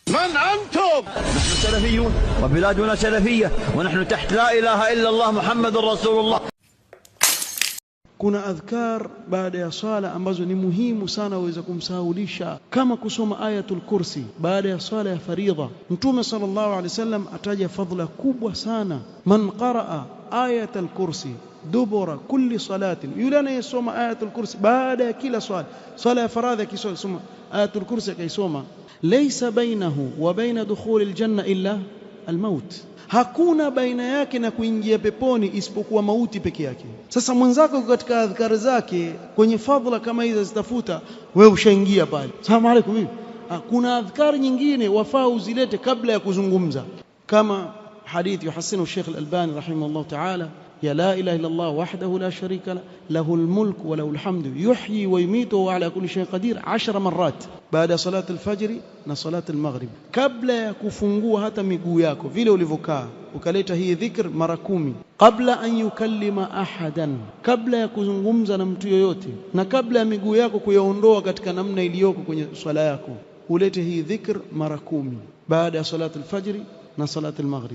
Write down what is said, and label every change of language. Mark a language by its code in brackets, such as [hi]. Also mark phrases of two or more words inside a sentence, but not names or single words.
[ar] من أنتم؟ نحن سلفيون وبلادنا سلفية ونحن تحت لا إله إلا الله محمد رسول الله. [sw] Kuna adhkar baada ya swala ambazo ni muhimu sana uweze kumsahaulisha, kama kusoma ayatul kursi baada ya swala ya faridha. Mtume [ar] صلى الله عليه وسلم [sw] ataja fadhila kubwa sana, [ar] من قرأ آية الكرسي دبر كل صلاة, [sw] yule anayesoma ayatul kursi baada ya kila swala ya faradhi, akisoma ayatul kursi akaisoma, [ar] ليس بينه وبين دخول الجنة إلا الموت, [sw] hakuna baina yake na kuingia peponi isipokuwa mauti peke yake. Sasa mwenzako katika adhkari zake kwenye fadhila kama hizo zitafuta, wewe ushaingia pale, [ar] السلام عليكم. [sw] Kuna adhkari nyingine wafaa uzilete kabla ya kuzungumza, kama hadithi yuhasinu Sheikh Al-Albani [ar] رحمه الله تعالى, [sw] ya [ar] لا إله إلا الله وحده لا شريك لا له الملك وله الحمد يحيي ويميت وعلى كل شيء قدير 10 مرات بعد صلاة الفجر na صلاة المغرب, [sw] kabla ya kufungua hata miguu yako vile ulivyokaa, ukaleta hii dhikr mara 10, kabla [ar] أن يكلم أحدا, [sw] kabla ya kuzungumza na mtu yoyote, na kabla ya miguu yako kuyaondoa katika namna iliyoko kwenye swala yako, ulete hii dhikr mara 10 baada ya [ar] صلاة الفجر [sw] na [ar] صلاة المغرب.